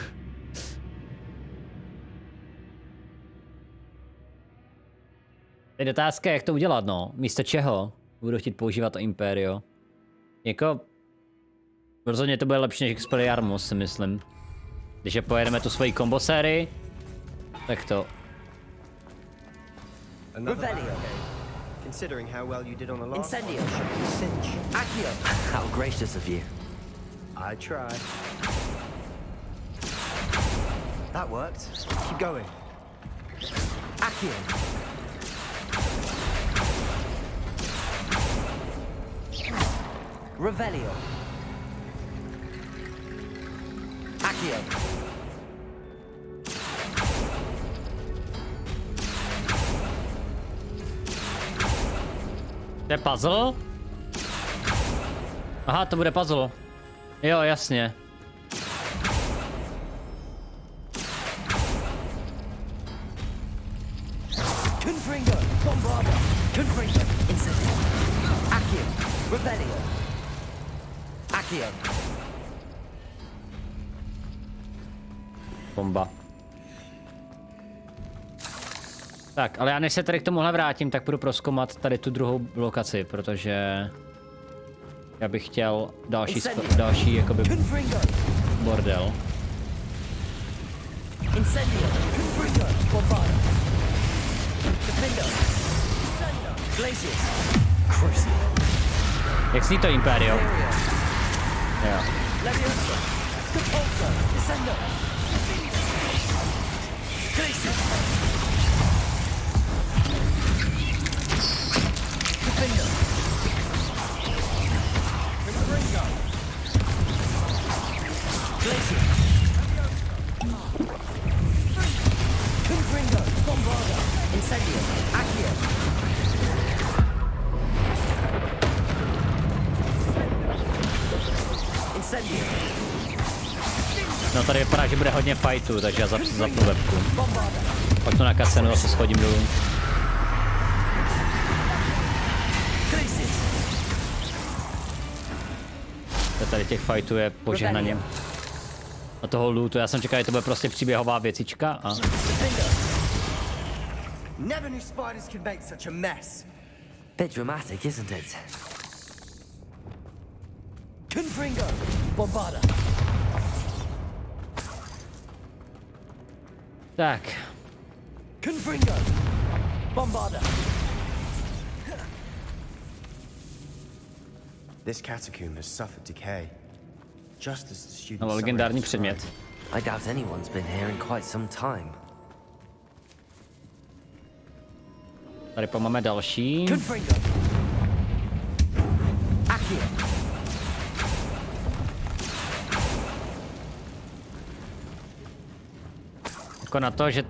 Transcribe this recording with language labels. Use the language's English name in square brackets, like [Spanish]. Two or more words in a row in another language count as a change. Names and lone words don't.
[Czech] Teď otázka je, jak to udělat, no. Místo čeho budu chtít používat to Imperio. Jako... Rozhodně to bude lepší než Expelliarmus, si myslím. Když pojedeme tu svoji combo sérii, tak to... Revelio. [English] Considering how well you did on the last [Czech] Incendio. [English] one, cinch. [Czech] Accio. [English] How gracious of you. I tried. That worked. Keep going. [Czech] Accio. Revelio. Accio. To je puzzle? Aha, to bude puzzle. Jo, jasně. Confringo. Bombarda. Confringo. Incendio. Accio. Revelio. Accio. Bomba. Tak, ale já než se tady k tomuhle vrátím, tak budu prozkoumat tady tu druhou lokaci, protože já bych chtěl další jakoby bordel. Incendio. Confringo. Bombarda. Defendo. Glacius. Crucial. Jak zní to Imperio? Jo. Leviosa. Capulso. Descendo. Glacius. Defendo. Confringo. Glacius. Confringo. Bombarda. Incendio. Accio. Incendio. No tady vypadá, že bude hodně fightů, takže já zapnu webku. Pak to na kasenu a se schodím dolů. Tady těch fightů je požehnaně. A toho lootu, já jsem čekal, že to bude prostě příběhová věcička a... [English] Never knew spiders could make such a mess. Bit dramatic, isn't it? [Czech] Confringo. Bombarda. Tak. Confringo. Bombarda. [English] This catacomb has suffered decay, just as the students. [Czech] No, legendární předmět. [English] I doubt anyone's been here in quite some time. [Czech] Tady máme další. Confringo. Accio. Jako na to, že